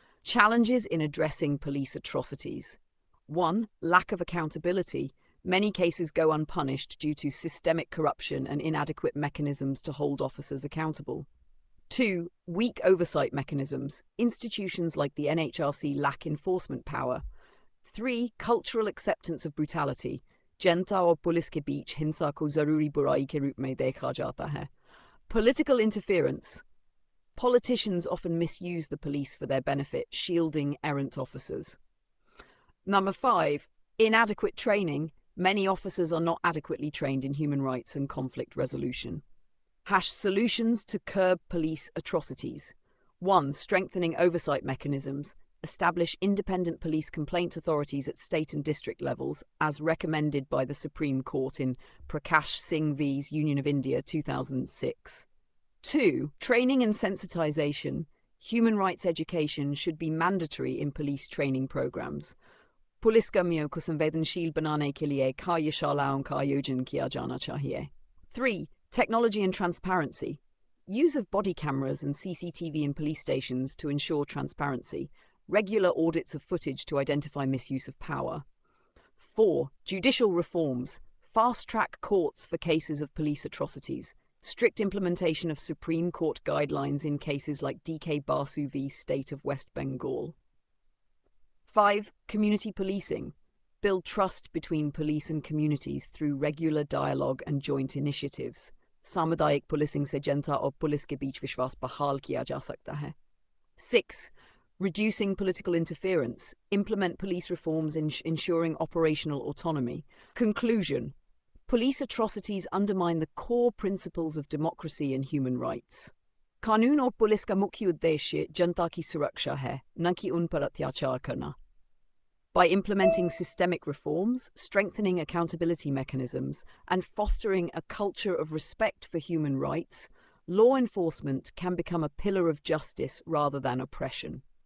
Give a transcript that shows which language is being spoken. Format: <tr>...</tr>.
<en>Challenges in addressing police atrocities. 1. Lack of accountability. Many cases go unpunished due to systemic corruption and inadequate mechanisms to hold officers accountable. 2. Weak oversight mechanisms. Institutions like the NHRC lack enforcement power. 3. Cultural acceptance of brutality.</en> <hi>जनता और police के बीच हिंसा को जरूरी बुराई के रूप में देखा जाता है.</hi> <en>Political interference. Politicians often misuse the police for their benefit, shielding errant officers. Number 5. Inadequate training. Many officers are not adequately trained in human rights and conflict resolution. Solutions to curb police atrocities. 1. Strengthening oversight mechanisms. Establish independent police complaint authorities at state and district levels, as recommended by the Supreme Court in Prakash Singh v's Union of India 2006. 2. Training and sensitization. Human rights education should be mandatory in police training programs.</en> <hi>पुलिसकर्मियों को संवेदनशील बनाने के लिए कार्यशालाओं का आयोजन किया जाना चाहिए.</hi> <en>3. Technology and transparency. Use of body cameras and CCTV in police stations to ensure transparency. Regular audits of footage to identify misuse of power. 4. Judicial reforms. Fast-track courts for cases of police atrocities. Strict implementation of Supreme Court guidelines in cases like DK Basu v State of West Bengal. 5. Community policing. Build trust between police and communities through regular dialogue and joint initiatives.</en> <hi>सामुदायिक policing से जनता और police के बीच विश्वास बहाल किया जा सकता है.</hi> <en>6. Reducing political interference. Implement police reforms ensuring operational autonomy. Conclusion. Police atrocities undermine the core principles of democracy and human rights.</en> <hi>कानून और पुलिस का मुख्य उद्देश्य जनता की सुरक्षा है, न कि उन पर अत्याचार करना.</hi> <en>By implementing systemic reforms, strengthening accountability mechanisms, and fostering a culture of respect for human rights, law enforcement can become a pillar of justice rather than oppression.</en>